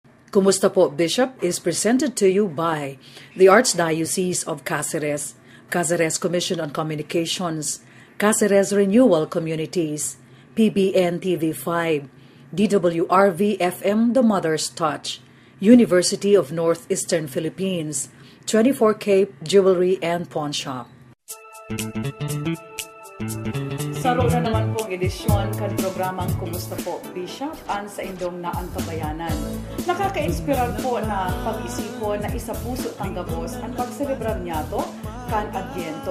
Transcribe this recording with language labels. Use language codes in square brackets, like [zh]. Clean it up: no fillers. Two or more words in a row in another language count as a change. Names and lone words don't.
[en] Kumusta po, Bishop is presented to you by the Archdiocese of Cáceres, Cáceres Commission on Communications, Cáceres Renewal Communities, PBN TV5, DWRV FM The Mother's Touch, University of Northeastern Philippines, 24K Jewelry and Pawn Shop. [bik] Saro na naman pong edisyon kan programang Kumusta po, Bishop, an sa indong na antabayanan. Nakaka-inspirar po na pag-isipon na isa puso tanggabos ang pagselebrar niya to kan Adviento.